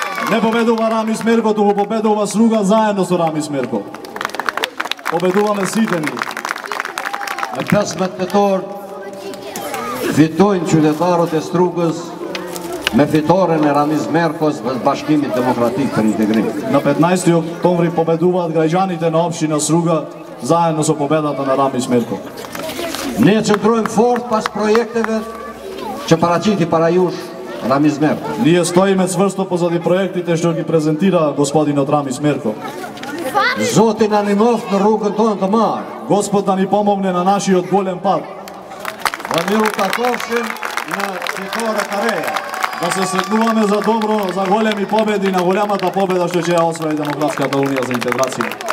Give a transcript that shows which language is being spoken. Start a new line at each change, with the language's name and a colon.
Macedonian: Не победува Рамис Мерко, туку победува Струга заедно со Рамис Мерко. Победуваме сите ни.
Albanian: Me 15 tetor fitojnë qytetarët e Strugës me fitoren e Ramiz Merkos dhe Bashkimit Demokratik për Integrim.
Macedonian: На 15 октомври победуваат граѓаните на општина Струга заедно со победата на Рамис Мерко.
Albanian: Ne qëndrojmë fort pas projekteve që paraqiti para jush Ramiz Merko.
Macedonian: Ние стоиме цврсто позади проектите што ги презентира господинот Рамис Мерко.
Albanian: Zoti na ndihmoft në rrugën tonë të marë.
Macedonian: Господ да ни помогне на нашиот голем пат. Da mi u takošim na Титора Кареја. Да се сретнуваме за добро, за големи победи, на голямата победа што ќе ја освои Демократската унија за интеграција.